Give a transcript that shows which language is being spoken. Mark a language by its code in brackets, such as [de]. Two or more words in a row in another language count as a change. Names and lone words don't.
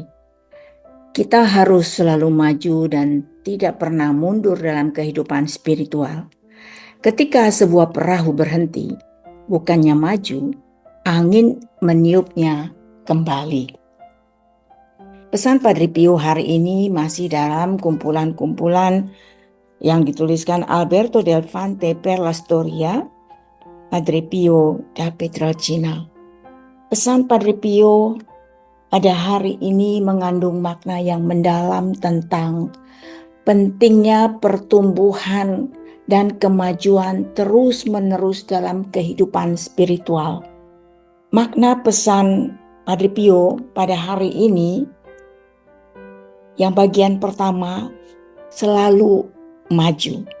[id] Kita harus selalu maju dan tidak pernah mundur dalam kehidupan spiritual. Ketika sebuah perahu berhenti, bukannya maju, angin meniupnya kembali. Pesan Padre Pio hari ini masih dalam kumpulan-kumpulan yang dituliskan Alberto Del Fante per la Storia, Padre Pio da Pietrelcina. Pesan Padre Pio pada hari ini mengandung makna yang mendalam tentang pentingnya pertumbuhan dan kemajuan terus-menerus dalam kehidupan spiritual. Makna pesan Padre Pio pada hari ini yang bagian pertama, selalu maju.